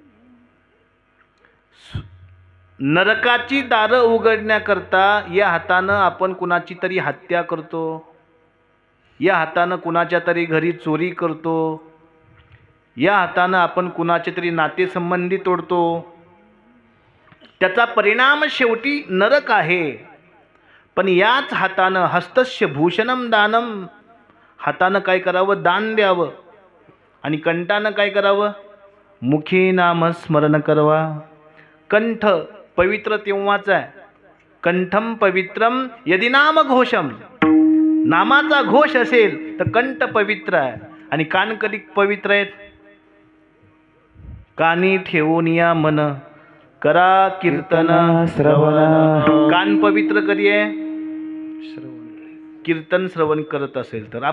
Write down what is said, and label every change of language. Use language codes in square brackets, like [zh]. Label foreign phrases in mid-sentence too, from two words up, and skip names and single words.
[mr] नरकाची दारं उघडण्याकरता या हातानं आपण कुणाची तरी हत्या करतो. या हातानं कुणाच्या तरी घरी चोरी करतो. या हातानं आपण कुणाचे तरी नातेसंबंधी तोडतो. त्याचा परिणाम शेवटी नरक आहे. पण याच हातानं [sa] हस्तस्य भूषणम दानम. [mr] हातानं काय करावं दान द्यावं आणि कंठानं काय करावं मुखी नाम स्मरण करवा. कंठ पवित्र तेव्हाच आहे. [sa] कंठम पवित्रम यदि नाम घोषम. [mr] नामाचा घोष असेल तर कंठ पवित्र आहे आणि कान कधी पवित्र आहेत. कानी ठेवून या मन करा कीर्तन श्रवण. कान पवित्र कधी आहे कीर्तन श्रवण करत असेल तर.